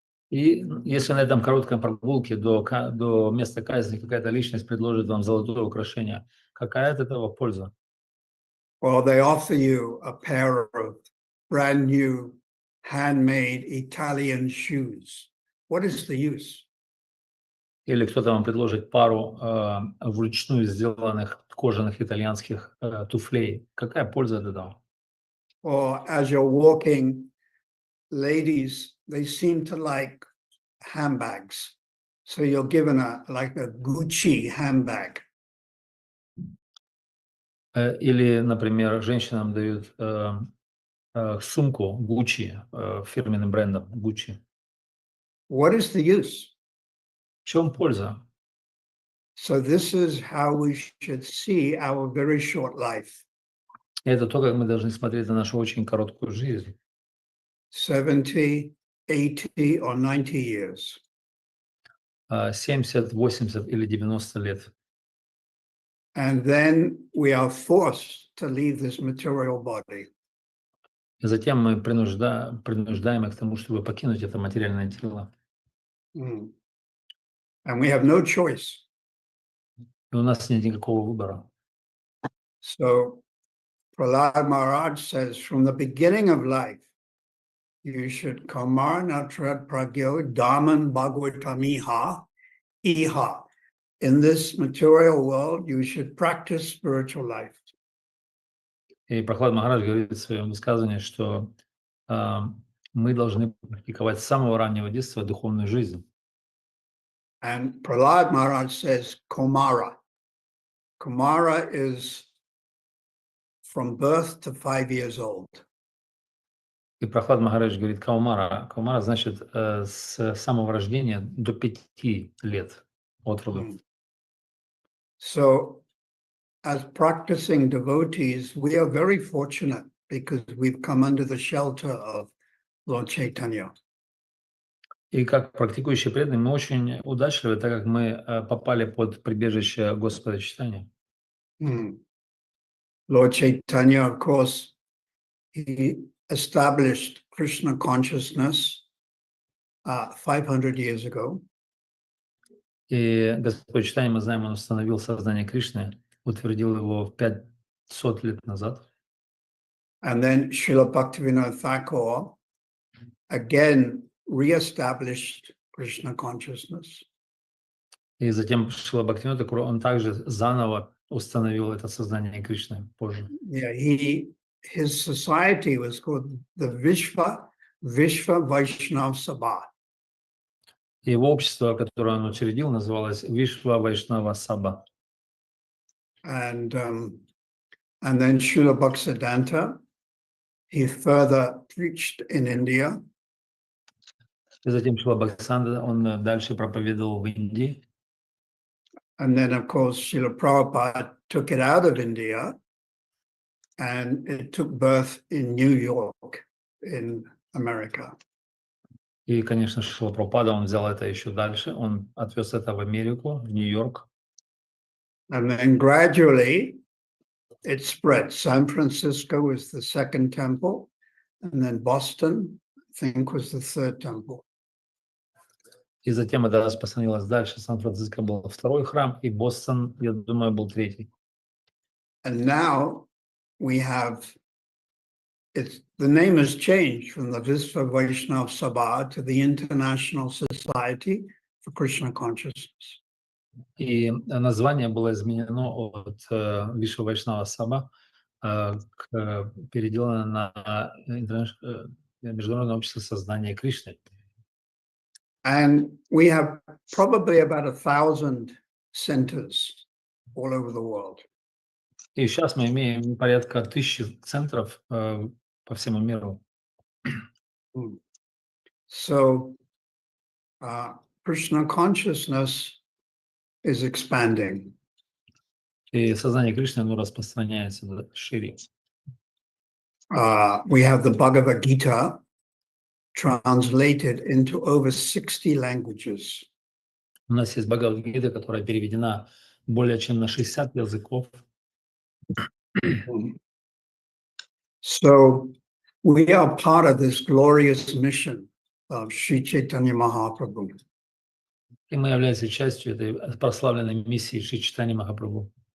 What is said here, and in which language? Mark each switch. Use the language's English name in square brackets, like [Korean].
[Russian] И если на этом короткой прогулке до места казни какая-то личность предложит вам золотое украшение, какая от этого польза? [English] Or they offer you a pair of brand new handmade Italian shoes. What is the use? [Russian] Или кто-то вам предложит пару вручную сделанных кожаных итальянских туфлей. Какая польза от этого? [English] Or as you're walking, ladies, they seem to like handbags. So you're given like a Gucci handbag. [Russian] Или, например, женщинам дают сумку Gucci, фирменным брендом Gucci. [English] What is the use? [Russian] В чем польза? [English] So this is how we should see our very short life. [Russian] Это то, как мы должны смотреть на нашу очень короткую жизнь. [English] 70, 80 or 90 years. [Russian] 70, 80 или 90 лет. [English] And then we are forced to leave this material body. [Russian] И затем мы принуждаем их к тому, чтобы покинуть это материальное тело. [English] And we have no choice. [Russian] И у нас нет никакого выбора. [English] So Prahlad Maharaj says, from the beginning of life, you should [Sanskrit] kamar natrad pragyo daman bhagavatamiha iha. [English] In this material world, you should practice spiritual life. [Russian] И Прохлад Махарадж говорит в своем высказывании, что мы должны практиковать с самого раннего детства духовную жизнь. [English] And Prahlad Maharaj says Kumara. Kumara is from birth to 5 years old. [Russian] И Прохлад Махарадж говорит Каумара. Каумара значит с самого рождения до 5 лет от роду. [English] So as practicing devotees, we are very fortunate because we've come under the shelter of Lord Chaitanya. [Russian] И как практикующие преданные мы очень удачливы, так как мы попали под прибежище Господа Чайтаньи. [English] Lord Chaitanya, of course, he established Krishna consciousness 500 years ago. [Russian] И Господь Чайтанья, мы знаем, он установил сознание Кришны, утвердил его 500 лет назад. [English] And then Srila Bhaktivinoda Thakur again reestablished Krishna consciousness. [Russian] И затем Шрила Бхактивинода Тхакур, он также заново установил это сознание Кришны позже. [English] Yeah, his society was called the Vishva Vaishnav Sabha. [Russian] Его общество, которое он учредил, называлось Вишва Вайшнава Саба. [English] And then Srila Bhaktisiddhanta, he further preached in India. [Russian] И затем Шрила Бхактисиddhanta, он дальше проповедовал в Индии. [English] And then, of course, Srila Prabhupada took it out of India and it took birth in New York, in America. [Russian] И, конечно, Шрила Прабхупада, он взял это еще дальше, он отвез это в Америку, в Нью-Йорк. [English] And then gradually it spread. San Francisco was the second temple, and then Boston, I think, was the third temple. [Russian] И затем это распространилось дальше. Сан-Франциско был второй храм, и Бостон, я думаю, был третий. [English] And now we have the name has changed from the Visva Vaishnav Sabha to the International Society for Krishna Consciousness. [Russian] И название было изменено от Вишва Вайшнава Саба, переделано на Международное общество сознания Кришны. [English] And we have probably about 1,000 centers all over the world. [Russian] И сейчас мы имеем порядка 1000 центров по всему миру. [English] So Krishna consciousness is expanding. [Russian] И сознание Кришны, оно распространяется шире. [English] We have the Bhagavad Gita translated into over 60 languages. [Russian] У нас есть Бхагавад-гита, которая переведена более чем на 60 языков. [English] So we are part of this glorious mission of Sri Chaitanya Mahaprabhu. [Russian] И мы являемся частью этой прославленной миссии Шри Чайтаньи Махапрабху.